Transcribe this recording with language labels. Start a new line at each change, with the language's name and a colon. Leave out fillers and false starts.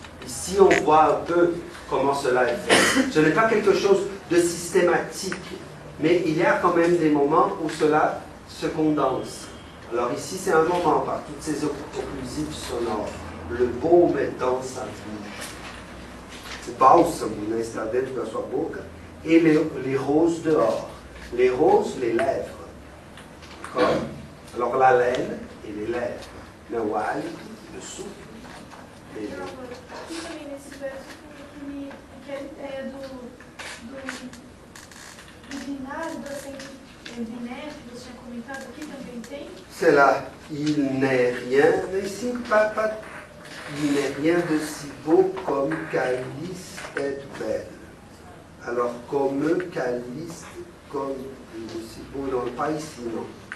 French: Ici, on voit un peu comment cela est fait. Ce n'est pas quelque chose de systématique, mais il y a quand même des moments où cela se condense. Alors ici, c'est un moment par toutes ces occlusives sonores. Le baume est dans sa bouche.
Portuguese: O bálsamo está dentro da sua boca.
French: Et les roses dehors. Les roses, les lèvres. Alors la laine et les lèvres. Nawal, le souffle. Et
Portuguese: Não, aqui também nesse verso tem aquela ideia do binário, do acento binário que você tinha comentado, aqui também tem?
French: c'est là, il n'est rien, mais ici, il n'est rien de si beau comme Calice est belle. Alors, comme Calice, comme si beau, non, pas ici, non.